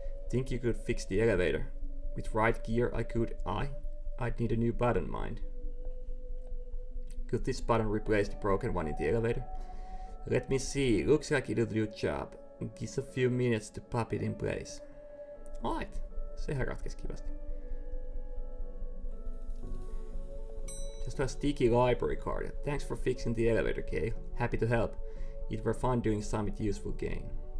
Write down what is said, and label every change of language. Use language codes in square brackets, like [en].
[en] Think you could fix the elevator? With right gear I could. I'd need a new button, mind. Could this button replace the broken one in the elevator? Let me see, looks like it'll do the job. Gives a few minutes to pop it in place. [fi] Alright, sehän ratkesi kivasti. [en] Just a sticky library card. Thanks for fixing the elevator, Kay. Happy to help. It were fun doing some useful game.